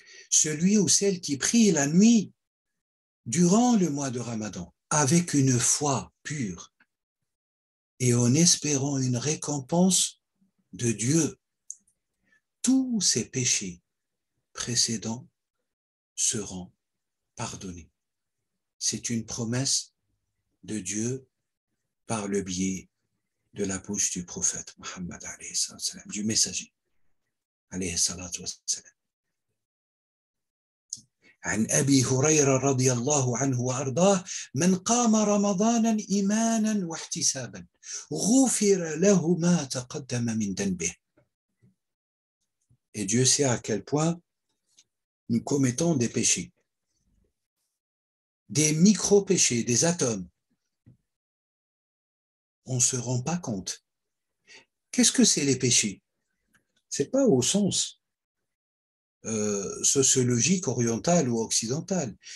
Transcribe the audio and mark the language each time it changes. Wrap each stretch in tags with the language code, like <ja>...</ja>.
<fr>Celui ou celle qui prie la nuit durant le mois de Ramadan avec une foi pure et en espérant une récompense de Dieu, tous ses péchés précédents seront pardonnés. C'est une promesse de Dieu par le biais de la bouche du prophète Muhammad alayhi salam, du messager alayhi salatu wassalam.</fr> <ar>عن أبي هريرة رضي الله عنه وأرضاه من قام رمضانا إيمانا واحتسابا غفر له ما تقدم من ذنبه.</ar> <fr>Et Dieu sait à quel point nous commettons des péchés, des micro-péchés, des atomes. On ne se rend pas compte. Qu'est-ce que c'est les péchés? Ce n'est pas au sens sociologique, oriental ou occidental.</fr>